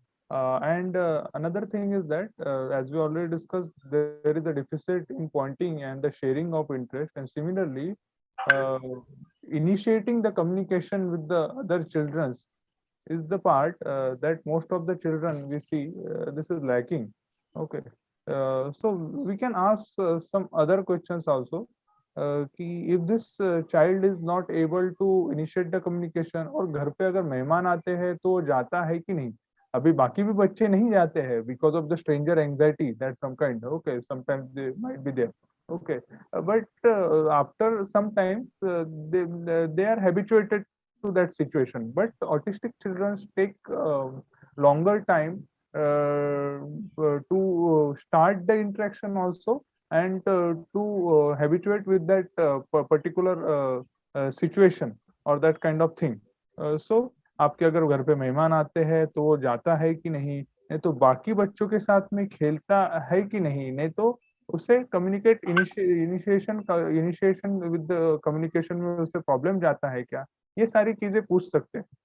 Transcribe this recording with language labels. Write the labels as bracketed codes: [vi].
[en] And another thing is that, as we already discussed, there is a deficit in pointing and the sharing of interest, and similarly, uh, initiating the communication with the other children is the part that most of the children we see this is lacking. Okay, so we can ask some other questions also. If this child is not able to initiate the communication, [hi] और घर पे अगर मेहमान आते हैं तो वो जाता है कि नहीं, अभी बाकी भी बच्चे नहीं जाते हैं [en] because of the stranger anxiety that some kind. Okay, sometimes they might be there. Okay, but after sometimes they are habituated to that situation, but autistic children take longer time to start the interaction also, and to habituate with that particular situation or that kind of thing. [hi] So आपके अगर घर पे मेहमान आते हैं तो वो जाता है कि नहीं तो बाकी बच्चों के साथ में खेलता है कि नहीं तो उसे कम्युनिकेट इनिशिएशन विद कम्युनिकेशन में उसे प्रॉब्लम जाता है क्या, ये सारी चीजें पूछ सकते हैं.